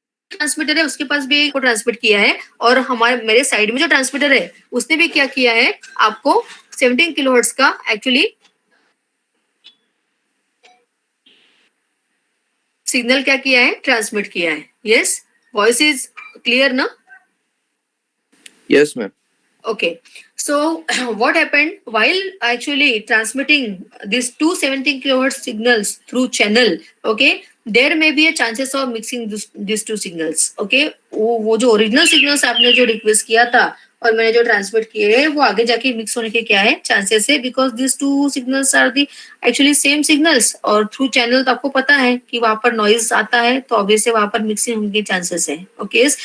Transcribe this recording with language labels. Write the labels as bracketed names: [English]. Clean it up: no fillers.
[Hindi] Transmitter है उसके पास भी को ट्रांसमिट किया है और हमारे मेरे साइड में जो ट्रांसमीटर है उसने भी क्या किया है आपको 17 किलोहर्ट्ज का एक्चुअली सिग्नल क्या किया है ट्रांसमिट किया है. [English] Yes. Voice is clear ना? Yes, ma'am. Okay, so what happened while actually transmitting these two 17 kilohertz signals through channel? Okay, there may be a chances of mixing these two signals. [Hindi] Okay, वो जो original signals आपने जो request किया था और मैंने जो ट्रांसमिट किए हैं वो आगे जाके मिक्स होने के क्या है चांसेस है because this two signals are the actually same signals और थ्रू चैनल तो आपको पता है कि वहां पर नॉइज आता है तो ऑब्वियसली वहां पर मिक्सिंग होने के चांसेस है. ओके.